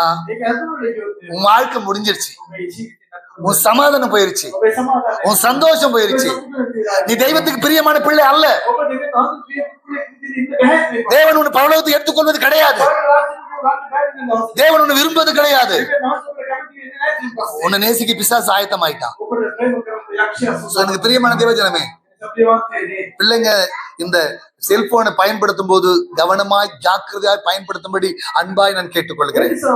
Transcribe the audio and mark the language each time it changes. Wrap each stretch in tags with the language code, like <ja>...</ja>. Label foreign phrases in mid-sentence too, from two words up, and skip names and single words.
<si>ඒක ඇතුළේ ගියොත්</si> <ta>உன் வாழ்க்கை முடிஞ்சிருச்சு,</ta> <si>ඔබේ ජීවිතේ</si> <ta>உன் சமாதானம் போயிருச்சு,</ta> <si>ඔබේ සමාදානය</si> <ta>உன் சந்தோஷம் போயிருச்சு. நீ தெய்வத்துக்கு பிரியமான பிள்ளை அல்ல.</ta> <si>ඔබ දෙවියන් වහන්සේ ප්‍රිය විදිහට ඉන්න බෑ මේක.</si> <ta>தேவன் உன்னை பரலோகத்துக்கு எடுத்துக்கொள்வது கிடையாது. தேவன் உன்னை விரும்புவது கிடையாது. உன்னை நேசிக்க பிசாசு ஆயத்தமாயிட்டான். So, எனக்கு பிரியமான தேவஜனமே, பிள்ளைங்க இந்த செல்போனை பயன்படுத்தும் போது கவனமாய் ஜாக்கிரதையாய் பயன்படுத்தும்படி அன்பாய் நான் கேட்டுக்கொள்கிறேன்.</ta>